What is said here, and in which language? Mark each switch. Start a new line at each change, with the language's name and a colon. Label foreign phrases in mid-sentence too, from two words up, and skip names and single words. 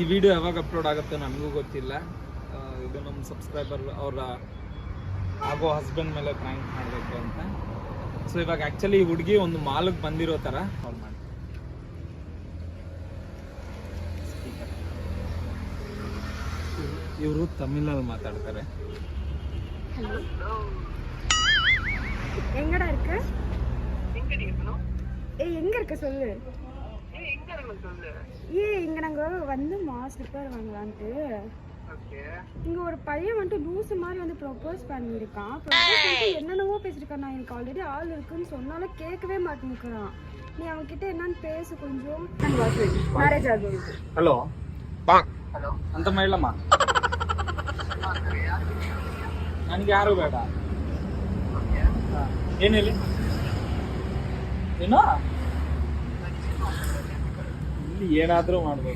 Kannada: ಈ ವಿಡಿಯೋ ಯಾವಾಗ ಅಪ್ಲೋಡ್ ಆಗುತ್ತೆ ನನಗೂ ಗೊತ್ತಿಲ್ಲ. ಇದು ನಮ್ಮ ಸಬ್ಸ್ಕ್ರೈಬರ್ ಅವರ ಆಗೋ ಹಸ್ಬೆಂಡ್ ಮೇಲೆ ಪ್ರಾಂಕ್ ಮಾಡಬೇಕು ಅಂತ. ಸೊ ಇವಾಗ ಆ್ಯಕ್ಚುಲಿ ಈ ಹುಡುಗಿ ಒಂದು ಮಾಲ್ಗೆ ಬಂದಿರೋ ಥರ ಕಾಲ್ ಮಾಡಿ. ಇವರು ತಮಿಳಲ್ಲಿ ಮಾತಾಡ್ತಾರೆ.
Tamil: எங்கடா இருக்க? எங்க இருக்க சொல்லு. இங்க நாங்க வந்து ஸ்லிப்பர் வாங்கலான்ட்டு. இங்க ஒரு பையன் வந்துட்டு லூசு மாதிரி வந்து ப்ரொபோஸ் பண்ணியிருக்கான். என்னென்னவோ பேசிருக்கான். நான் எனக்கு ஆல்ரெடி ஆள் இருக்குன்னு சொன்னாலும் கேட்கவே மாட்டேங்கிறான். நீ அவன் கிட்ட என்னன்னு பேசு கொஞ்சம். மேரேஜ் ஆகுது.
English: hello hello
Kannada: ಅಂತ ಮೇಳಮ್ಮ, ನನಗೆ ಯಾರು ಬೇಡ. ಏನು ಹೇಳಿ, ಏನೋ ಇಲ್ಲಿ ಏನಾದರೂ ಮಾಡ್ಬೋದು.